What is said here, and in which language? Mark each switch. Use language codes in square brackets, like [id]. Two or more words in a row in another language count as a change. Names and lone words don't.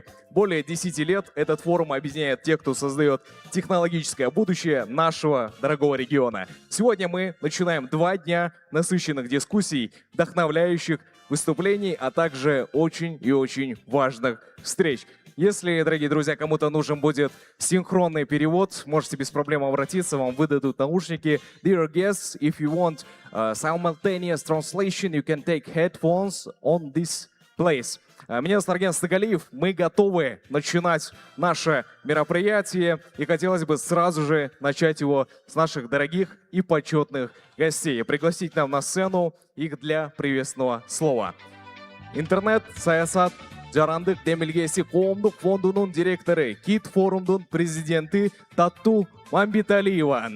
[ru] Более 10 лет этот форум объединяет тех, кто создает технологическое будущее нашего дорогого региона. Сегодня мы начинаем 2 дня насыщенных дискуссий, вдохновляющих выступлений, а также очень и очень важных встреч. Если, дорогие друзья, кому-то нужен будет синхронный перевод, можете без проблем обратиться, вам выдадут наушники. [en] Dear guests, if you want simultaneous translation, you can take headphones on this place. [ru] Меня зовут Нарген Стагалиев, мы готовы начинать наше мероприятие, и хотелось бы сразу же начать его с наших дорогих и почетных гостей. Пригласить нам на сцену их для приветственного слова. [ky] Интернет, саясат, Жарандык Демилгеси коомдук фондунун директоры, Кит форумдун президенти Татту Мамбеталиева.